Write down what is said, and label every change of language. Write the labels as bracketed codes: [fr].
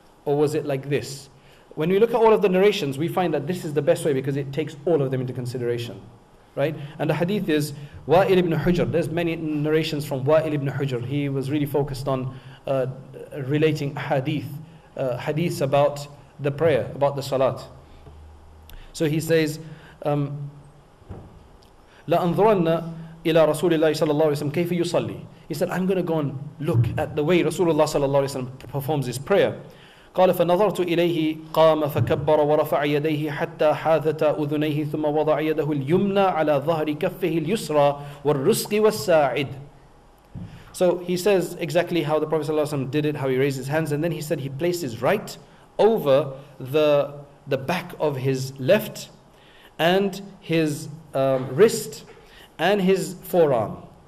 [en] Or was it like this? When we look at all of the narrations, we find that this is the best way because it takes all of them into consideration, right? And the hadith is Wa'il ibn Hujr. There's many narrations from Wa'il ibn Hujr. He was really focused on relating hadiths about the prayer, about the salat. So he says, [ar] لَأَنظُرَنَّ إِلَى رَسُولِ اللَّهِ صَلَّى اللَّهُ عَلَيْهِ وَسَلَّمَ كَيْفَ يُصَلِّي. [en] He said, I'm going to go and look at the way Rasulullah صلى الله عليه وسلم performs his prayer. [ar] قال فنظرت إليه قام فكبر ورفع يديه حتى حاذتا أذنيه ثم وضع يده اليمنى على ظهر كفه اليسرى والرسق والساعد. [en] So he says exactly how the Prophet ﷺ did it, how he raised his hands, and then he said he placed his right over the back of his left and his wrist and his forearm.